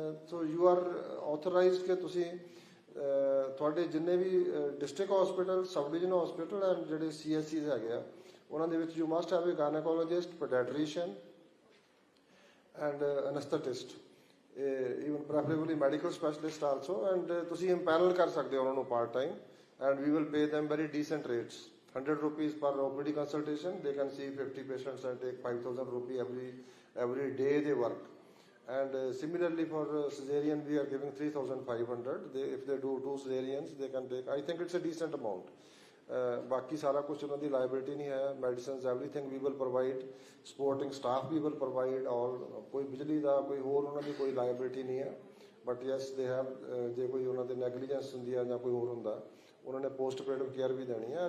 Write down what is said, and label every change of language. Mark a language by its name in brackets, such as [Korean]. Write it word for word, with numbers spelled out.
[English] so you are authorized [Punjabi] ਕਿ ਤੁਸੀਂ ਅਹ, ਤੁਹਾਡੇ ਜਿੰਨੇ ਵੀ [English] district hospital, sub divisional hospital and [Punjabi] ਜਿਹੜੇ ਸੀ ਐਸ ਸੀਜ਼ ਹੈਗੇ ਆ, ਉਹਨਾਂ ਦੇ ਵਿੱਚ [English] You must have a gynaecologist, paediatrician and anaesthetist, even preferably medical specialist also. And [Punjabi] ਤੁਸੀਂ ਇੰਪੈਨਲ ਕਰ ਸਕਦੇ ਹੋ ਉਹਨਾਂ ਨੂੰ [English] Part time, and we will pay them very decent rates, hundred rupees per OPD consultation. They can see fifty patients and take five thousand rupee every every day they work. And uh, similarly for uh, cesarean, we are giving three thousand five hundred. They, if they do two cesareans, they can take. I think it's a decent amount. [Punjabi] Uh, ਬਾਕੀ ਸਾਰਾ ਕੁਛ ਉਹਨਾਂ ਦੀ liability ਨਹੀਂ ਹੈ। [English] medicines everything we will provide, [Punjabi] supporting staff we will provide, ਔਰ ਕੋਈ ਬਿਜਲੀ ਦਾ ਕੋਈ ਹੋਰ ਉਹਨਾਂ ਦੀ ਕੋਈ ਲਾਇਬਿਲਿਟੀ ਨਹੀਂ ਹੈ। [English] but yes they have, [Punjabi] ਜੇ ਕੋਈ ਉਹਨਾਂ ਦੇ ਨੈਗਲੀਜੈਂਸ ਹੁੰਦੀ ਹੈ ਜਾਂ ਕੋਈ ਹੋਰ ਹੁੰਦਾ, ਉਹਨਾਂ ਨੇ ਪੋਸਟ ਪੇਡ ਕੇਅਰ ਵੀ ਦੇਣੀ ਹੈ।